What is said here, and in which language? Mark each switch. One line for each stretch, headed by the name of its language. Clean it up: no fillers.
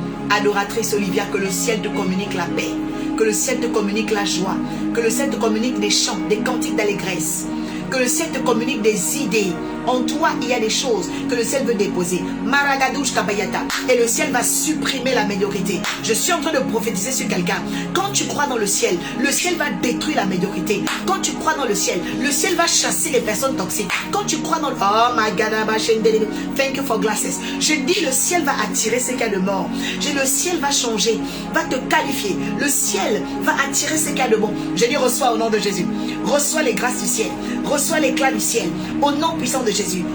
French: Adoratrice Olivia, que le ciel te communique la paix, que le ciel te communique la joie, que le ciel te communique des chants, des cantiques d'allégresse, que le ciel te communique des idées. En toi, il y a des choses que le ciel veut déposer. Maragadouche Kabayata. Et le ciel va supprimer la médiocrité. Je suis en train de prophétiser sur quelqu'un. Quand tu crois dans le ciel va détruire la médiocrité. Quand tu crois dans le ciel va chasser les personnes toxiques. Quand tu crois dans le...
English: Oh my God, thank you for glasses.
French: Je dis le ciel va attirer ce qu'il y a de mort. Je dis le ciel va changer, va te qualifier. Le ciel va attirer ce qu'il y a de bon. Je dis reçois au nom de Jésus. Reçois les grâces du ciel. Reçois l'éclat du ciel. Au nom puissant de Jésus.